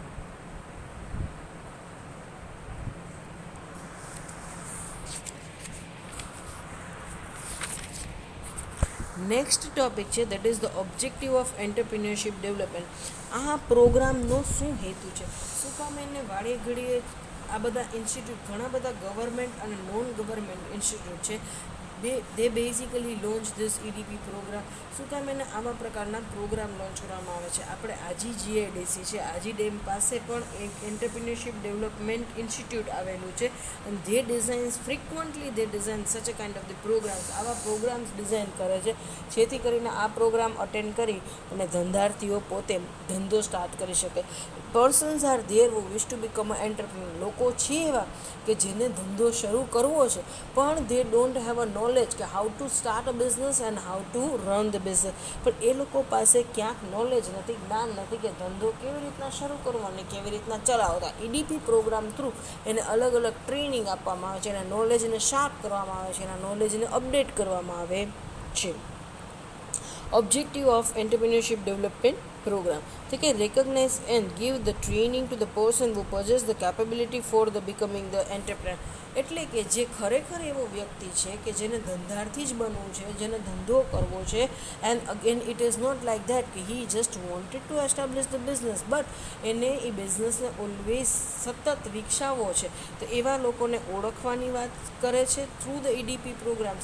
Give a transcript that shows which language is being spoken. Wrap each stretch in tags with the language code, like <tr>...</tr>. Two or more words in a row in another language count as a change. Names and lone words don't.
<en>Next topic છે that is the objective of entrepreneurship development.</en> <gu>આ પ્રોગ્રામનો શું હેતુ છે? શું કામ એને વાળે ઘડીએ આ બધા ઇન્સ્ટિટ્યૂટ, ઘણા બધા ગવર્મેન્ટ અને</gu> <en>non government institute</en> <gu>છે</gu> <en>they basically launch this EDP program.</en> <gu>શું કામ એને આવા પ્રકારના પ્રોગ્રામ લોન્ચ કરવામાં આવે છે? આપણે આજી GIDC છે, આજી ડેમ પાસે પણ એક</gu> <en>entrepreneurship development institute</en> <gu>આવેલું છે, અને</gu> <en>they designs frequently they design such a kind of the programs.</en> <gu>આવા</gu> <en>programs design</en> <gu>કરે છે જેથી કરીને આ</gu> <en>program attend</en> <gu>કરી અને ધંધાર્થીઓ પોતે ધંધો સ્ટાર્ટ કરી શકે.</gu> <en>Persons are there who wish to become an entrepreneur.</en> <gu>લોકો છે એવા કે જેને ધંધો શરૂ કરવો છે, પણ</gu> <en>they don't have a knowledge</en> <gu>કે</gu> <en>how to start a business and how to run the business.</en> <gu>પણ એ લોકો પાસે ક્યાંક નોલેજ નથી, જ્ઞાન નથી કે ધંધો કેવી રીતના શરૂ કરવો અને કેવી રીતના ચલાવતા. EDP</gu> <en>program through</en> <gu>એને અલગ અલગ ટ્રેનિંગ આપવામાં આવે છે, એના નોલેજને શાર્પ કરવામાં આવે છે, એના નોલેજને અપડેટ કરવામાં આવે છે.</gu> <en>Objective of entrepreneurship development program</en> <gu>તો કે</gu> <en>recognize and give the training to the person who possess the capability for the becoming the entrepreneur.</en> <gu>એટલે કે જે ખરેખર એવો વ્યક્તિ છે કે જેને ધંધાર્થી જ બનવું છે, જેને ધંધો કરવો છે,</gu> <en>and again it is not like that</en> <gu>કે</gu> <en>he just wanted to establish the business, but</en> <gu>એને એ બિઝનેસને ઓલવેઝ સતત વિકસાવવો છે. તો એવા લોકોને ઓળખવાની વાત કરે છે</gu> <en>through the EDP programs.</en>